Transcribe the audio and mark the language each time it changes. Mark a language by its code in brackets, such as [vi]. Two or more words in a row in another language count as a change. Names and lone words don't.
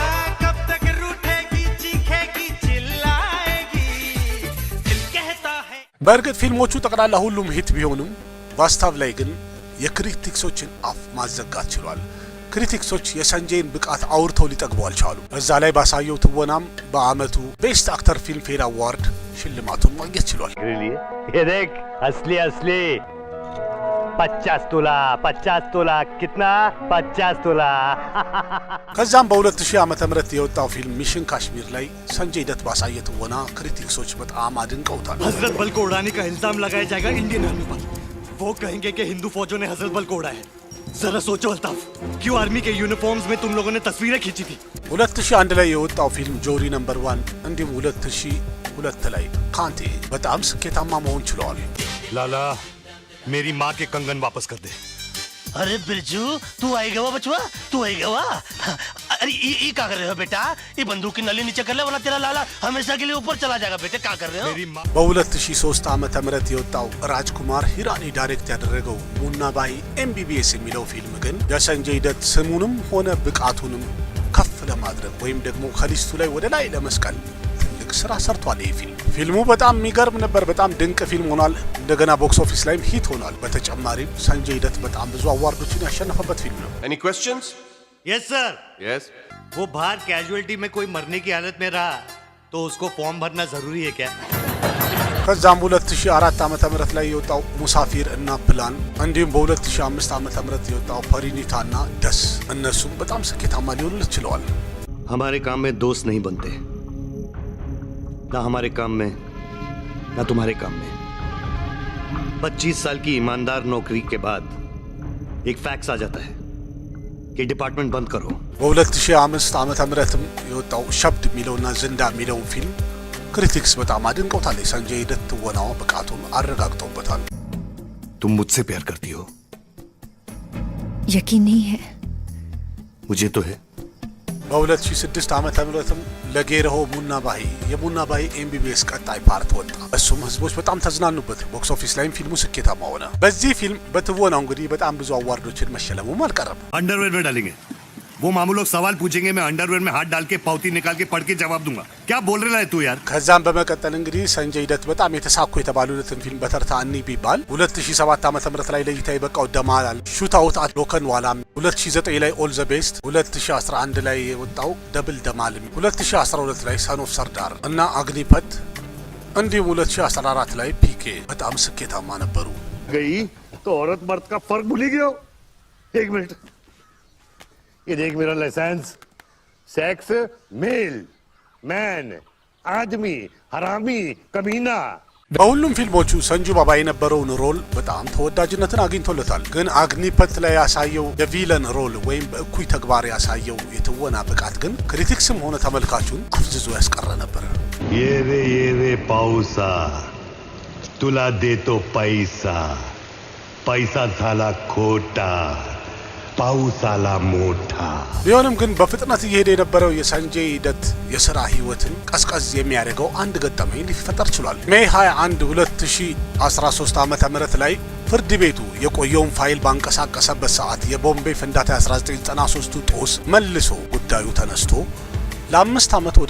[am] በእርግጥ ፊልሞቹ ጠቅላላ ሁሉም ሂት ቢሆኑም ቫስታቭ ላይ ግን የክሪቲክሶችን አፍ ማዘጋት ችሏል። ክሪቲክሶች የሰንጀይን ብቃት አውርተው ሊጠግቡ አልቻሉም። በዛ ላይ ባሳየው ትወናም በአመቱ [en] best actor film fare award [am] ሽልማቱን ማግኘት ችሏል። [hi] असली 50 तोला कितना 50 तोला [am] ከዛም በ2000 ዓመተ ምህረት የወጣው ፊልም ሚሽን ካሽሚር ላይ ሰንጀይ ደት ባሳየ ትወና ክሪቲክሶች በጣም አድንቀውታል። [hi] हजरत बल को उड़ाने का इल्जाम लगाया जाएगा [en] Indian Army [hi] पर। वो कहेंगे कि हिंदू फौजों ने हजरत बल को उड़ाया है। जरा सोचो अल्ताफ, क्यों आर्मी के यूनिफॉर्म्स में तुम लोगों ने तस्वीरें खींची थी? [am] 2001 ላይ የወጣው ፊልም ጆሪ ነምበር 1 እንዲሁም 2002 ላይ ካንቴ በጣም ስኬታማ መሆን ችለዋል። [hi] लाला मेरी माँ के कंगन वापस कर दे। अरे बिरजू, तू आएगा वा बचवा, तू आएगा वा। अरे ये क्या कर रहे हो बेटा? ये बंदूक की नली नीचे कर ले, वरना तेरा लाला हमेशा के लिए ऊपर चला जाएगा। बेटे क्या कर रहे हो? मेरी माँ [am] በ2003 ዓመተ ምህረት የወጣው ራጅኩማር ሂራኒ ዳይሬክት ያደረገው ሙናባይ ኤምቢቢኤስ የሚለው ፊልም ግን የሰንጀይ ደት ስሙንም ሆነ ብቃቱንም ከፍ ለማድረግ ወይም ደግሞ ከሊስቱ ላይ ወደ ላይ ለመስቀል ትልቅ ስራ ሰርቷል። ይህ ፊልሙ በጣም የሚገርም ነበር። በጣም ድንቅ ፊልም ሆኗል። እንደገና [en] box office [am] ላይም ሂት ሆኗል። በተጨማሪም ሰንጀይ ደት በጣም ብዙ አዋርዶችን ያሸነፈበት ፊልም ነው። [en] Any questions? Yes sir. Yes. [hi] वो बाहर कैजुअलिटी में कोई मरने की हालत में रहा तो उसको फॉर्म भरना जरूरी है क्या? [am] ከዛም 2004 ዓመተ ምህረት ላይ የወጣው ሙሳፊር እና ፕላን እንዲሁም በ2005 ዓመተ ምህረት የወጣው ፐሪኒታ እና ደስ እነሱም በጣም ስኬታማ ሊሆኑለት ችለዋል። [hi] हमारे काम में दोस्त नहीं बनते, ना हमारे काम में ना तुम्हारे काम में। 25 साल की ईमानदार नौकरी के बाद एक फैक्स आ जाता है कि डिपार्टमेंट बंद करो। [am] በ2005 ዓመተ ምህረትም የወጣው ሸብድ የሚለውና ዝንዳ የሚለውን ፊልም ክሪቲክስ በጣም አድንቀውታል። ሰንጀይ ደት ትወናው ብቃቱን አረጋግጠውበታል። [hi] तुम मुझसे प्यार करती हो? यकीन नहीं है। मुझे तो है। [am] በ2006 ዓመተ ምህረትም ለጌረሆ ሙናባይ የሙናባይ ኤምቢቢኤስ ቀጣይ ፓርት ወጣ። እሱም ህዝቦች በጣም ተዝናኑበት። [en] box office [am] ላይም ፊልሙ ስኬታማ ሆነ። በዚህ ፊልም በትወናው እንግዲህ በጣም ብዙ አዋርዶችን መሸለሙም አልቀረም። [hi] अंडरवेयर में डालेंगे। वो मामू लोग सवाल पूछेंगे, मैं अंडरवेयर में हाथ डाल के पावती निकाल के पढ़ के जवाब दूंगा। क्या बोल रहा है तू यार? [am] ከዛም በመቀጠል እንግዲህ ሰንጀይ ደት በጣም የተሳኩ የተባሉትን ፊልም በተርታ እኒ ቢባል 2007 ዓ.ም ላይ ለእይታ የበቃው ደማል፣ ሹታውት አት ሎከንዋላ፣ 2009 ላይ ኦል ዘ ቤስት፣ 2011 ላይ የወጣው ደብል ደማል፣ 2012 ላይ ሰን ኦፍ ሰርዳር እና አግኒፐት እንዲሁም 2014 ላይ ፒኬ በጣም ስኬታማ ነበሩ። [hi] गई तो औरत मर्द का फर्क भूल गया। एक मिनट, ये देख मेरा लाइसेंस। [en] sex male, man, [hi] आदमी, हरामी, कमीना। [am] በሁሉም ፊልሞቹ ሰንጁ ባባ የነበረውን ሮል በጣም ተወዳጅነትን አግኝቶለታል። ግን አግኒፐት ላይ ያሳየው [en] villain role [am] ወይም በእኩይ ተግባር ያሳየው የትወና ብቃት ግን ክሪቲክስም ሆነ ተመልካቹን አፍዝዞ ያስቀረ ነበር። [mr] ये रे पाउसा तुला देतो पैसा, पैसा झाला खोटा, पाउसाला मोठा። [am] ቢሆንም ግን በፍጥነት እየሄደ የነበረው የሰንጀይ ደት የሥራ ህይወትን ቀዝቀዝ የሚያደርገው አንድ ገጠመኝ ሊፈጠር ችሏል። ሜይ 21 2013 ዓመተ ምህረት ላይ ፍርድ ቤቱ የቆየውን ፋይል ባንቀሳቀሰበት ሰዓት የቦምቤ ፍንዳታ 1993ቱ ጦስ መልሶ ጉዳዩ ተነስቶ ለ5 ዓመት ወደ